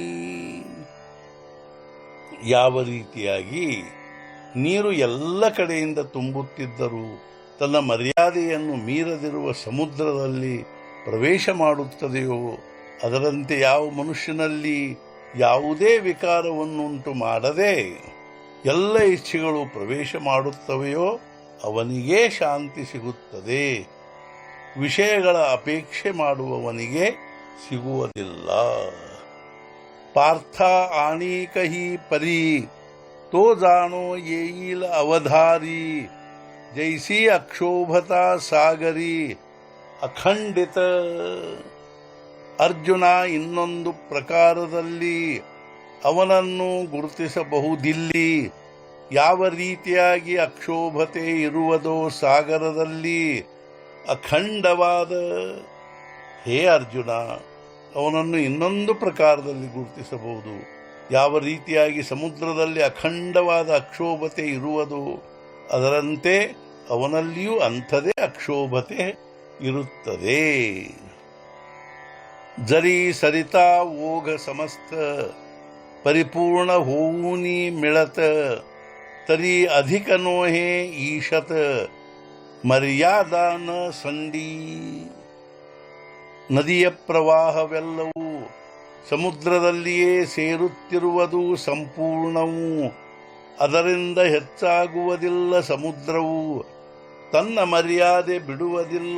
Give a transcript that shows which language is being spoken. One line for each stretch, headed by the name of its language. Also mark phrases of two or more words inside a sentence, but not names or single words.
Kannada: ಯಾವ ರೀತಿಯಾಗಿ ನೀರು ಎಲ್ಲ ಕಡೆಯಿಂದ ತುಂಬುತ್ತಿದ್ದರೂ ತನ್ನ ಮರ್ಯಾದೆಯನ್ನು ಮೀರದಿರುವ ಸಮುದ್ರದಲ್ಲಿ ಪ್ರವೇಶ ಮಾಡುತ್ತದೆಯೋ ಅದರಂತೆ ಯಾವ ಮನುಷ್ಯನಲ್ಲಿ ಯಾವುದೇ ವಿಕಾರವನ್ನುಂಟು ಮಾಡದೆ ಎಲ್ಲ ಇಚ್ಛೆಗಳು ಪ್ರವೇಶ ಮಾಡುತ್ತವೆಯೋ ಅವನಿಗೇ ಶಾಂತಿ ಸಿಗುತ್ತದೆ. ವಿಷಯಗಳ ಅಪೇಕ್ಷೆ ಮಾಡುವವನಿಗೆ ಸಿಗುವುದಿಲ್ಲ.
Marathi: पार्थ आणिकही परि तो जानो येईल अवधारी जैसी अक्षोभता सागरी ಅಖಂಡಿತ.
Kannada: ಅರ್ಜುನ ಇನ್ನೊಂದು ಪ್ರಕಾರದಲ್ಲಿ ಅವನನ್ನು ಗುರುತಿಸಬಹುದಿಲ್ಲಿ. ಯಾವ ರೀತಿಯಾಗಿ ಅಕ್ಷೋಭತೆ ಇರುವುದೋ ಸಾಗರದಲ್ಲಿ ಅಖಂಡವಾದ. ಹೇ ಅರ್ಜುನ, ಅವನನ್ನು ಇನ್ನೊಂದು ಪ್ರಕಾರದಲ್ಲಿ ಗುರುತಿಸಬಹುದು. ಯಾವ ರೀತಿಯಾಗಿ ಸಮುದ್ರದಲ್ಲಿ ಅಖಂಡವಾದ ಅಕ್ಷೋಭತೆ ಇರುವುದು ಅದರಂತೆ ಅವನಲ್ಲಿಯೂ ಅಂಥದೇ ಅಕ್ಷೋಭತೆ ಇರುತ್ತದೆ.
Marathi: जरी सरिता ओघ समस्त परिपूर्ण ಹೋऊनी मिळत तरी अधिक नोहे ईशत मर्यादा न सांडी.
Kannada: ನದಿಯ ಪ್ರವಾಹವೆಲ್ಲವೂ ಸಮುದ್ರದಲ್ಲಿಯೇ ಸೇರುತ್ತಿರುವುದು ಸಂಪೂರ್ಣವು. ಅದರಿಂದ ಹೆಚ್ಚಾಗುವುದಿಲ್ಲ. ಸಮುದ್ರವು ತನ್ನ ಮರ್ಯಾದೆ ಬಿಡುವುದಿಲ್ಲ.